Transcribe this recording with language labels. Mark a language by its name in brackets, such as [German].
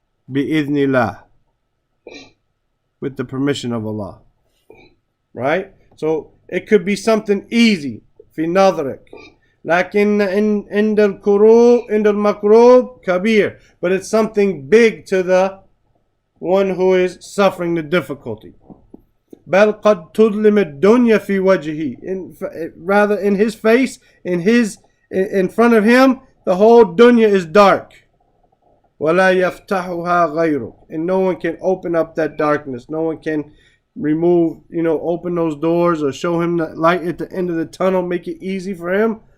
[Arabic] بِإِذْنِ اللَّهِ, [English] with the permission of Allah. Right? So it could be something easy. [Arabic] في نظرك. لكن عند المكروب كبير. [English] But it's something big to the one who is suffering the difficulty. [Arabic] بل قد تظلم الدنيا في وجهه. [English] Rather in his face, in front of him, the whole dunya is dark. [Arabic] ولا يفتحها غيره. [English] And no one can open up that darkness. No one can open those doors or show him the light at the end of the tunnel, make it easy for him.